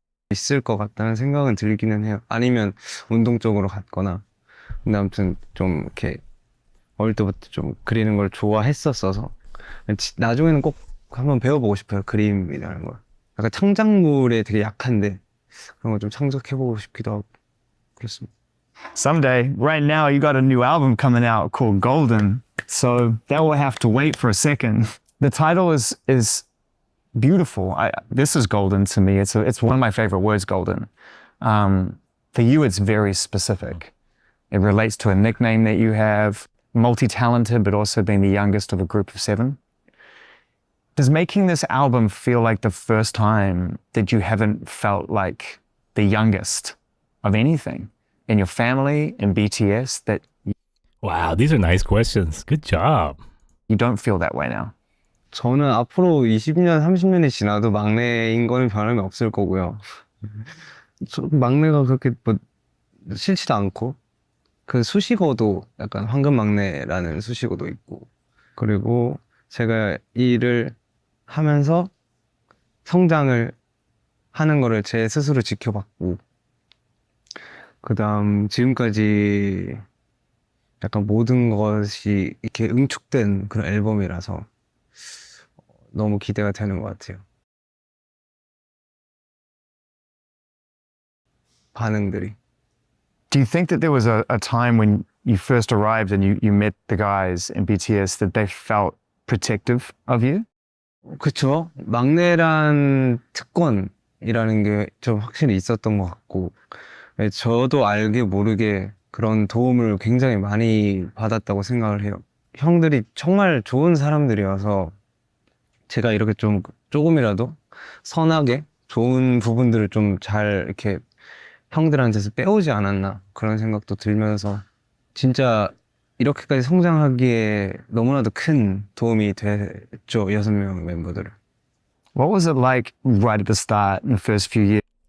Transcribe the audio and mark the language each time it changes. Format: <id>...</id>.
<ko>있을 것 같다는 생각은 들기는 해요. 아니면 운동 쪽으로 갔거나. 근데 아무튼 좀 이렇게 어릴 때부터 좀 그리는 걸 좋아했었어서 나중에는 꼭 한번 배워보고 싶어요. 그림이라는 걸. 약간 창작물에 되게 약한데 그런 거 좀 창작해보고 싶기도 하고 그렇습니다.</ko> <en>Someday, right now, you got a new album coming out called Golden, so that will have to wait for a second. The title is beautiful. This is golden to me. It's one of my favorite words, golden. For you, it's very specific. It relates to a nickname that you have, multi-talented, but also being the youngest of a group of 7. Does making this album feel like the first time that you haven't felt like the youngest of anything in your family, in BTS, that Wow, these are nice questions. Good job. you don't feel that way now?</en> <ko>저는 앞으로 20년, 30년이 지나도 막내인 거는 변함이 없을 거고요. 막내가 그렇게 뭐 싫지도 않고 그 수식어도 약간 황금 막내라는 수식어도 있고 그리고 제가 이 일을 하면서 성장을 하는 거를 제 스스로 지켜봤고 그 다음 지금까지 약간 모든 것이 이렇게 응축된 그런 앨범이라서 너무 기대가 되는 것 같아요. 반응들이.</ko> <en>Do you think that there was a time when you first arrived and you met the guys in BTS that they felt protective of you?</en> <ko>그쵸. 막내란 특권이라는 게 좀 확실히 있었던 것 같고 저도 알게 모르게 그런 도움을 굉장히 많이 받았다고 생각을 해요. 형들이 정말 좋은 사람들이어서 제가 이렇게 좀 조금이라도 선하게 좋은 부분들을 좀 잘 이렇게 형들한테서 빼오지 않았나 그런 생각도 들면서 진짜 이렇게까지 성장하기에 너무나도 큰 도움이 됐죠. 6명 멤버들을.</ko> <en>What was it like right at the start in the first few years?</en>